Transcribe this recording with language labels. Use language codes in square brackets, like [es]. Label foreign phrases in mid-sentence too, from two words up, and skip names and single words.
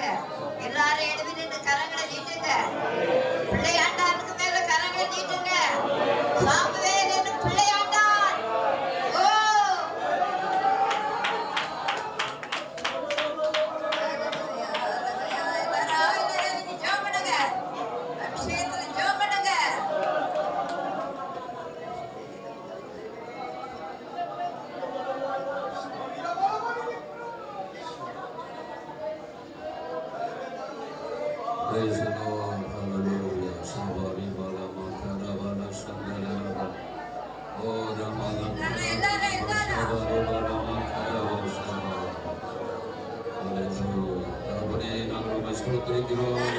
[ta] எல்லாரும் எழுதி நின்று கரங்களை நீட்டுங்க. பிள்ளையாண்டானுக்கு மேல கரங்களை நீட்டுங்க. சாமுவேல் என்று பிள்ளையாண்டான். அபிஷேகத்துல ஜெபம் பண்ணுங்க. [en] Praise the Lord. Hallelujah. Shabari bala makara bala shandala. Oh Ramala. Shabari bala makara bala shandala. Hallelujah. Rabbi nagaru mashrutri kiro.